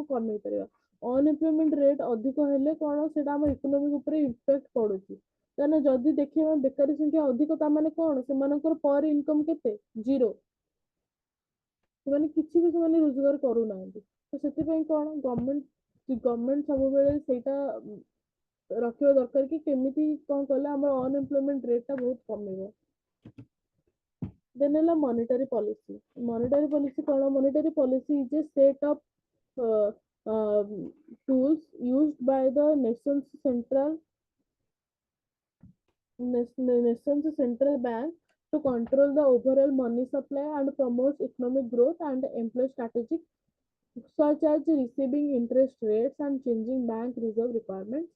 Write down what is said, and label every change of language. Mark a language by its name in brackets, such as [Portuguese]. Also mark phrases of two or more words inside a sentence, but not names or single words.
[Odia] କମେଇ ପାରିବା [English] unemployment rate [Odia] ଅଧିକ ହେଲେ କଣ ସେଟା ଆମ ଇକୋନୋମିକ ଉପରେ ଇମ୍ପାକ୍ଟ ପଡୁଛି କାରଣ ଯଦି ଦେଖିବା ବେକାରୀ ସଂଖ୍ୟା ଅଧିକ ତାମାନେ କଣ ସେମାନଙ୍କର [English] per income [Odia] କେତେ ଜିରୋ ସେମାନେ କିଛି ବି ସେମାନେ ରୋଜଗାର କରୁନାହାନ୍ତି ତ ସେଥିପାଇଁ କଣ ଗଭର୍ଣ୍ଣମେଣ୍ଟ ସବୁବେଳେ ସେଇଟା ରଖିବା ଦରକାର କି କେମିତି କଣ କଲେ ଆମର [English] unemployment rateଟା [Odia] ବହୁତ କମିବ ଦେନ୍ ହେଲା [English] monetary policy [Odia] କଣ [English] monetary policy is a set of tools used by the nation's central bank to control the overall money supply and promote economic growth and employ strategic such as receiving interest rates and changing bank reserve requirements.